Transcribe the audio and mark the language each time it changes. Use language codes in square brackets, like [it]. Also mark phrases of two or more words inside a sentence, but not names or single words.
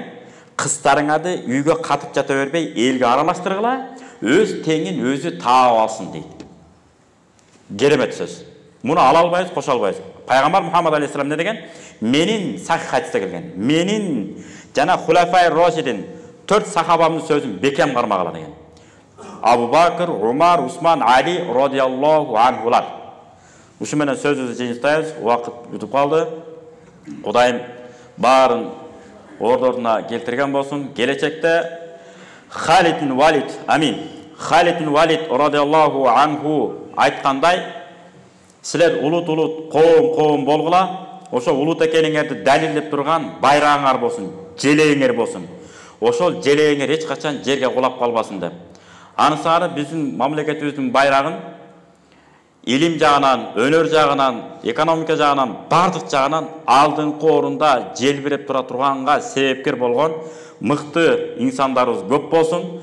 [ky] Кыздарыңарды үйгө катып жата бербей, элге аралаштыргыла, өз теңин өзү таап алсын дейт. Керемет сөз. Муну ала албайбыз, кошо албайбыз. Пайгамбар Мухаммад алейхиссалам эмне деген? Менин сахих хадисте келген. Менин жана Хулафай Рашидин 4 сахабамдын сөзүн бекем кармагыла деген. Абу Бакр, Умар, Усман, Али [ar] رضي الله عنهم. [ky] Ушу менен сөзүбүздү жыйынтайбыз. Убакыт бүтүп калды. Кудайым баарын ордоруна келтирген болсун. Келечекте Халид ибн Валид, амин. Халид ибн Валид [ar] رضي الله عنه [ky] айткандай, силер улут коом болгула. Ошо улут экениңерди далилдеп турган байрагыңар болсун, желегиңер болсун. Ошол желегиңер эч качан жерге кулап калбасын деп. Анысары биздин мамлекетибиздин байрагын илим жагынан, өнөр жагынан, экономика жагынан, бардык жагынан алдыңкы орунда желбиреп тура турганга себепкер болгон мыкты инсандарыбыз көп болсун.